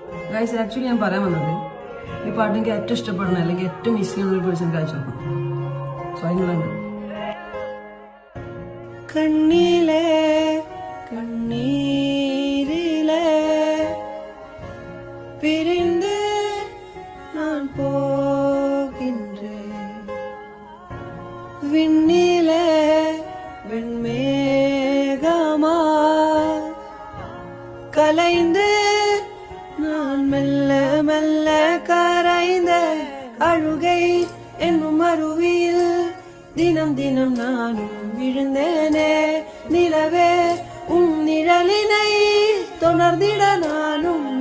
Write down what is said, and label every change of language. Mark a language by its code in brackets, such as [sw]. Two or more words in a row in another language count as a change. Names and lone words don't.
[en] guys actually [ml] ഞാൻ പറയാൻ വന്നത് ഈ പാട്ട് എനിക്ക് ഏറ്റവും ഇഷ്ടപ്പെടുന്ന അല്ലെങ്കിൽ ഏറ്റവും മിസ് ചെയ്യുന്ന ഒരു പേഴ്സൺ അയച്ചു നോക്കണം. സോ അതിനുള്ളുണ്ട് [ta] கண்ணிலே கண்ணீரிலே பிரிந்து நான் போகின்றேன் விண்ணிலே வெண்மேகமா கலைந்து நான் மெல்ல மெல்ல கரைந்த அழுகை என்னும் அருவியில் தினம் தினம் நானும் விழுந்தேனே நிலவே உன் நிழலினை தொடர்ந்திட நானும்